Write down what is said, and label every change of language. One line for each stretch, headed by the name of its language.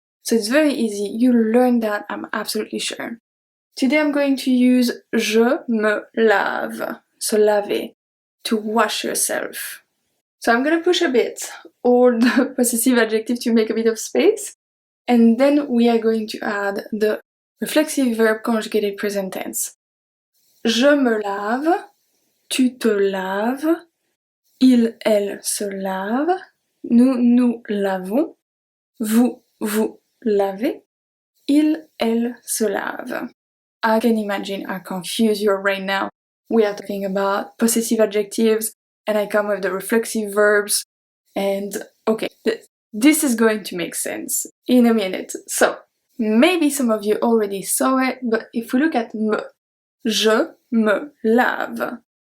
English: So it's very easy, you learn that, I'm absolutely sure. Today I'm going to use
French: je me lave, se laver,
English: to wash yourself. So I'm gonna push a bit all the possessive adjective to make a bit of space, and then we are going to add the reflexive verb conjugated present tense.
French: Je me lave, tu te laves, il, elle se lave, nous, nous lavons, vous, vous lavez, il, elle se lave.
English: I can imagine I confuse you right now. We are talking about possessive adjectives, and I come with the reflexive verbs, and okay, this is going to make sense in a minute. So, maybe some of you already saw it, but if we look at me,
French: je me lave.